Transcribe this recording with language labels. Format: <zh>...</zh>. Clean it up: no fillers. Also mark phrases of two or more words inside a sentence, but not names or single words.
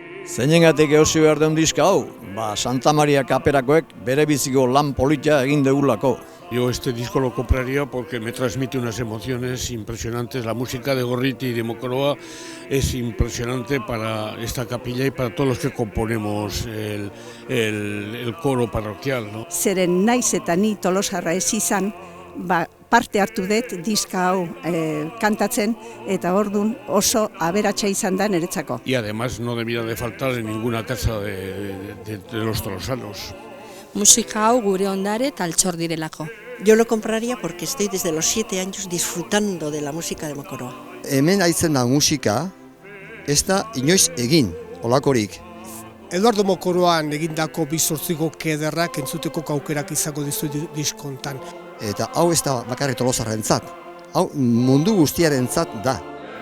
<eu>Zeinengatik eosi behar den diska hau? Santa Maria kaperakoek bere biziko lan politia egin deulako.</eu> <es>Yo este disco lo compraría porque me transmite unas emociones impresionantes. La música de Gorriti y de Mokoroa es impresionante para esta capilla y para todos los que componemos el coro parroquial, ¿no?</es> <eu>Zeren naiz eta ni Tolosarra ez izan, parte hartu dut diska hau kantatzen eta ordun oso aberatsa izan da niretzako.</eu> <es>Y además no debía de faltar en ninguna casa de los tolosanos.</es> <eu>Musika hau gure ondare eta altxor direlako.</eu> <es>Yo lo compraría porque estoy desde los 7 años disfrutando de la música de Mokoroa.</es> <eu>Hemen haitzen da musika, ez da inoiz egin, olakorik. Eduardo Mokoroan egindako 18 kederrak entzuteko aukerak izango dizu diskontan. Eta hau ez da bakarrik Tolosarrentzat, hau mundu guztiarentzat da.</eu>